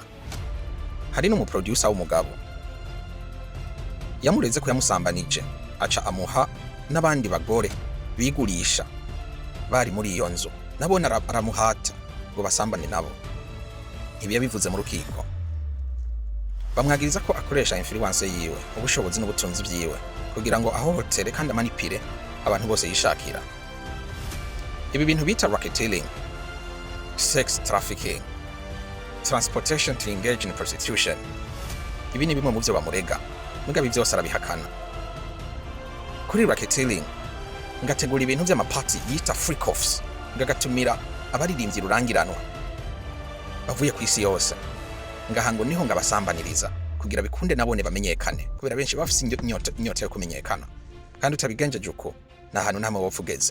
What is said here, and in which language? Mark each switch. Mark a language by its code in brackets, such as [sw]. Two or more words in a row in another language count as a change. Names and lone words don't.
[rn] Hari n'umuproducer w'umugabo yamureze ko yamusambanije, aca amuha n'abandi bagore bigurisha bari muri iyo nzu, nabo aramuhata ngo basambane nabo. Ibi yabivuze mu rukiko. Bamwagiriza ko akoresha influence yiwe, ubushobozi n'ubutunzi byiwe kugira ngo ahohotere kandi amanipire abantu bose yishakira. Ibi bintu bita racketeering, [en] sex trafficking, transportation to engage in prostitution. [rn] Ibi ni bimwe mu byo bamurega, mugabo ibyo byose arabihakana. Kuri racketeering ngategura ibintu by'amapati yita [en] freak offs, [rn] ngagatumira abaririmbyi rurangiranwa bavuye ku isi yose, ngahango niho ngabasambaniriza kugira bikunde nabone bamenyekane, kubera benshi bafise inyota yo kumenyekana, kandi utabigenjeje uko na hantu nta mubofugeze.